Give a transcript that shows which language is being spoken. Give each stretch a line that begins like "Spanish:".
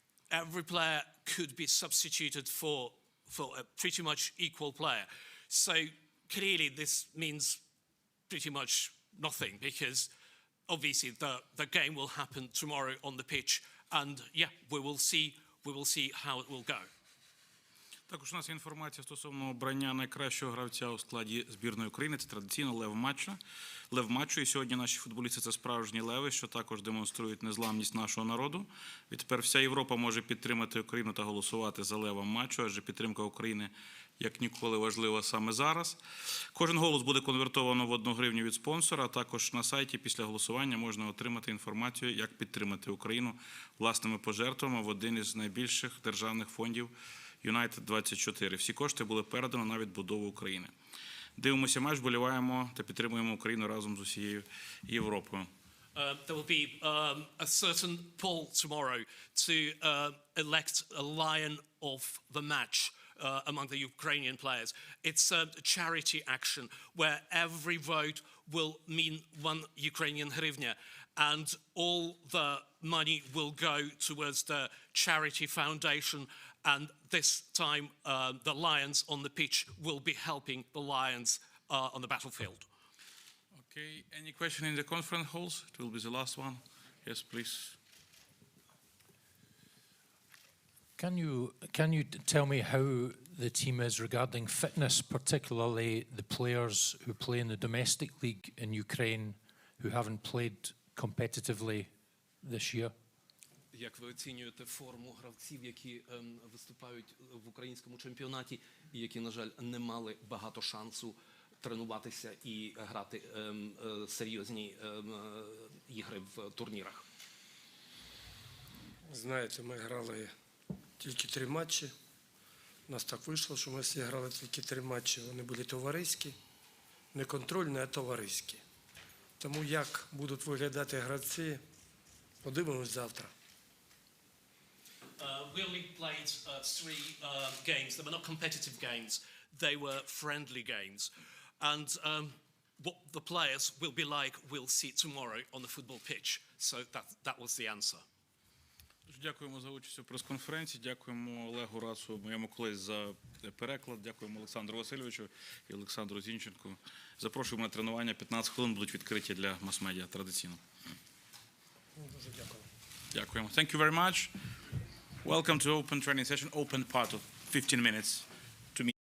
English: Every player could be substituted for a pretty much equal player. So clearly this means pretty much nothing, because obviously the game will happen tomorrow on the pitch, and yeah, we will see how it will go.
Ukrainian: Також у нас є інформація стосовно обрання найкращого гравця у складі збірної України. Це традиційно лев матчу. І сьогодні наші футболісти – це справжні леви, що також демонструють незламність нашого народу. Відтепер вся Європа може підтримати Україну та голосувати за левом матчу, адже підтримка України як ніколи важлива саме зараз. Кожен голос буде конвертовано в 1 гривню від спонсора, а також на сайті після голосування можна отримати інформацію, як підтримати Україну власними пожертвами в один із найбільших державних фондів United 24. Всі кошти були передані на відбудову України. Дивимося матч, вболіваємо та підтримуємо Україну разом з усією Європою.
English: There will be a certain poll tomorrow to elect a lion of the match among the Ukrainian players. It's a charity action where every vote will mean 1 Ukrainian hryvnia, and all the money will go towards the charity foundation. And this time, the lions on the pitch will be helping the lions on the battlefield. Okay, any question in the conference halls? It will be the last one. Yes, please. Can you tell me how the team is regarding fitness, particularly the players who play in the domestic league in Ukraine who haven't played competitively this year?
Ukrainian: Як ви оцінюєте форму гравців, які виступають в українському чемпіонаті і які, на жаль, не мали багато шансу тренуватися і грати серйозні ігри в турнірах? Знаєте, ми грали тільки 3 матчі. У нас так вийшло, що ми всі грали тільки 3 матчі. Вони були товариські, не контрольні, а товариські. Тому як будуть виглядати гравці, подивимось завтра.
English: We only played 3 games. They were not competitive games. They were friendly games. And what the players will be like, we'll see tomorrow on the football pitch. So that was the answer.
Ukrainian: Дякуємо за участь у прес-конференції, дякуємо Олегу Рацу, моєму колезі, за переклад, дякуємо Олександру Васильовичу і Олександру Зінченку. Запрошуємо на тренування, 15 хвилин будуть відкриті для мас-медіа традиційно. Дуже дякую. Дякуємо.
English: Thank you very much. Welcome to open training session, open part of 15 minutes to meet.